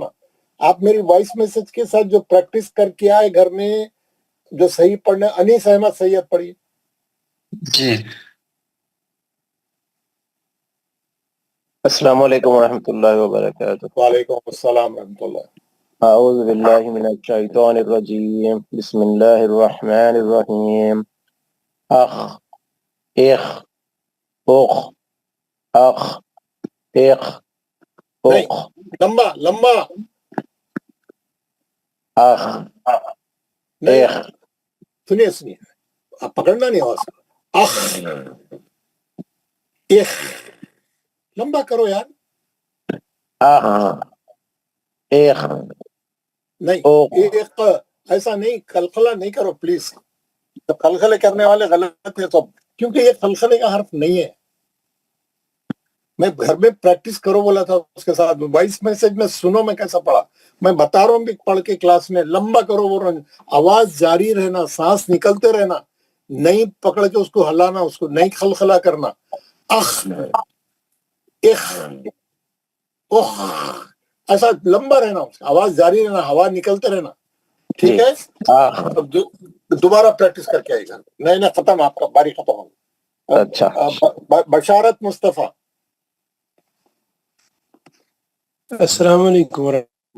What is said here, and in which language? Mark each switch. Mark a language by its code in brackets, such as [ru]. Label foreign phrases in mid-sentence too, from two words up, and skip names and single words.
[ur] آپ میری وائس میسج کے ساتھ جو پریکٹس کر کے آئے گھر میں، جو صحیح پڑھنا. انیس احمد سید پڑھیے. جی. [ar] السلام علیکم ورحمۃ اللہ وبرکاتہ. وعلیکم السلام ورحمۃ اللہ. اعوذ باللہ من الشیطان الرجیم بسم اللہ الرحمن الرحیم. اخ اخ اخ اخ اخ اخ. [ur] لمبا. اخ اخ. سنیے آپ پکڑنا نہیں آواز. اخ اخ. لمبا کرو یار. اخ اخ. نہیں ایک ایسا نہیں، خلخلہ نہیں کرو پلیز. خلخلے کرنے والے غلط ہے سب، کیونکہ یہ خلخلے کا حرف نہیں ہے. میں گھر میں پریکٹس کرو بولا تھا اس کے ساتھ، وائس میسج میں سنو میں کیسا پڑھا، میں بتا رہا ہوں بھی پڑھ کے کلاس میں لمبا کرو بول رہا ہوں، آواز جاری رہنا، سانس نکلتے رہنا، نہیں پکڑ کے اس کو ہلانا، اس کو نہیں خلخلا کرنا، اخ اخ اوہ ایسا لمبا رہنا، آواز جاری رہنا، ہوا نکلتے رہنا، ٹھیک ہے؟ اب دوبارہ پریکٹس کر کے آئے گا، نہیں ختم، آپ کا باری ختم ہوگا۔ اچھا بشارت مصطفیٰ۔ [ar] السلام علیکم ورحمۃ